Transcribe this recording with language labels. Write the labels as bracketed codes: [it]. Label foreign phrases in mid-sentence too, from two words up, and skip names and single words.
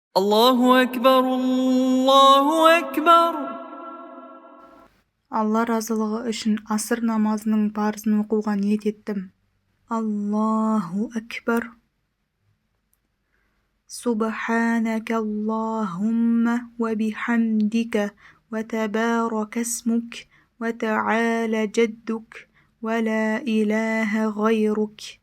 [ar] الله أكبر الله أكبر. [kk] Алла разылығы үшін асыр намазының парызын оқуға ниет еттім. [ar] الله أكبر. سبحانك اللهم وبحمدك وتبارك اسمك وتعالى جدك ولا إله غيرك.